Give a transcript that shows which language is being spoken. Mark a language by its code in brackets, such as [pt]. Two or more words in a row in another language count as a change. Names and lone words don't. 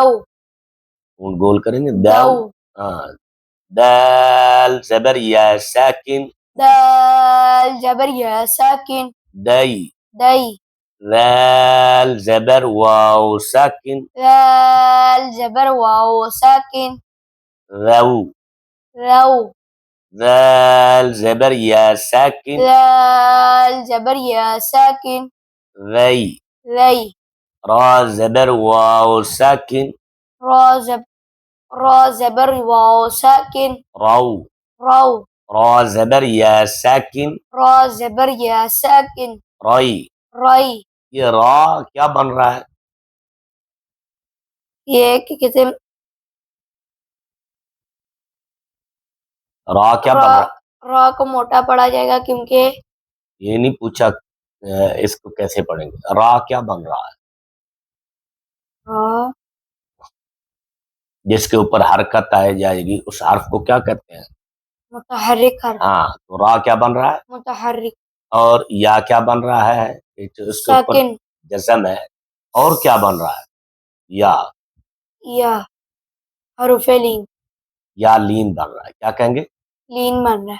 [ur] گول کریں گے، دو، دو، ہاں، دال زبر یا ساکن، دال زبر یا ساکن، دئی، دئی، ذال زبر واو ساکن، دال زبر واو ساکن، رو، رو، ذال زبر یا ساکن، دال زبر یا ساکن، وی، وی، را زبر واو ساکن، را زبر واو ساکن، رو، رو، را زبر یا ساکن، را زبر یا ساکن، رئی۔ رئی۔ یہ را کیا بن رہا ہے؟ یہ کہ کہتے ہیں را کیا بن رہا ہے؟ را کو موٹا پڑھا جائے گا کیونکہ یہ نہیں پوچھا اس کو کیسے پڑھیں گے، را کیا بن رہا ہے؟ را جس کے اوپر حرکت آئے جائے گی اس حرف کو کیا کہتے ہیں؟ متحرک حرف, ہاں، تو را کیا بن رہا ہے? मुतहर्रिक, اور یا کیا بن رہا ہے؟ یہ جو اس کے اوپر साकिन, جزم ہے۔ اور کیا بن رہا ہے؟ یا یا حروفِ لین, یا لین بن رہا ہے۔ کیا کہیں گے? لین بن رہا ہے,